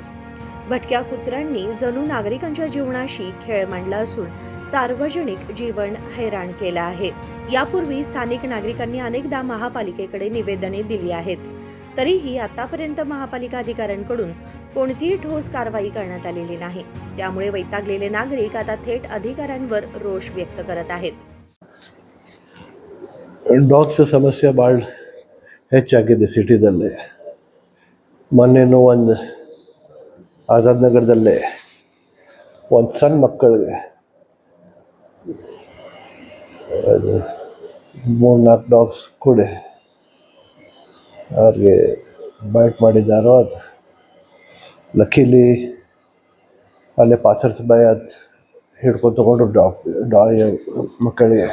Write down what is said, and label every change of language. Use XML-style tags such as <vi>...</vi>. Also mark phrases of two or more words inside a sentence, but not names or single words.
<mr>भटक्या कुत्र्यांनी जणू नागरिकांच्या जीवनाशी खेळ मांडला असून सार्वजनिक जीवन हैराण केलं आहे. यापूर्वी स्थानिक नागरिकांनी अनेकदा महापालिकेकडे निवेदने दिली आहेत. तरीही आतापर्यंत महापालिका अधिकाऱ्यांकडून कोणतीही ठोस कारवाई करण्यात आलेली नाही. त्यामुळे वैतागलेले नागरिक आता थेट अधिकाऱ्यांवर रोष व्यक्त करत आहेत.</mr> <kn>ಡಾಗ್ಸ್ ಸಮಸ್ಯೆ ಭಾಳ ಹೆಚ್ಚಾಗಿದೆ ಸಿಟಿದಲ್ಲೇ. ಮೊನ್ನೆನೂ ಒಂದು ಆಜಾದ್ ನಗರದಲ್ಲೇ ಒಂದು ಸಣ್ಣ ಮಕ್ಕಳಿಗೆ 3-4 ಡಾಗ್ಸ್ ಕೂಡ ಅವ್ರಿಗೆ ಬೈಟ್ ಮಾಡಿದ್ದಾರೋ ಅದು ಲಕ್ಕಿಲಿ ಅಲ್ಲೇ</kn> <en>passers by</en> <kn>ಅದು ಹಿಡ್ಕೊಂಡು ತೊಗೊಂಡ್ರು ಮಕ್ಕಳಿಗೆ.</kn>